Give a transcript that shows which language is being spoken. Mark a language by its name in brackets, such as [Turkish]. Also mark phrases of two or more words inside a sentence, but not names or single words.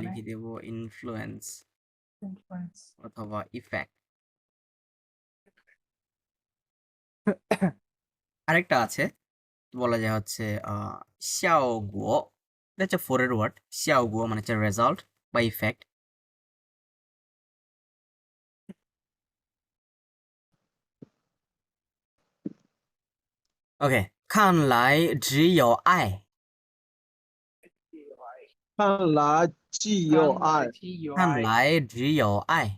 [Bangla] লিখে দেব ইনফ্লুয়েন্স [English] influence [Bangla] অথবা ইফেক্ট আরেকটা আছে বলা যায় হচ্ছে xiaoguo এটা হচ্ছে ফোরের ওয়ার্ড xiaoguo মানে হচ্ছে রেজাল্ট বা ইফেক্ট OK [Chinese] 看来只有爱看来只有爱看来只有爱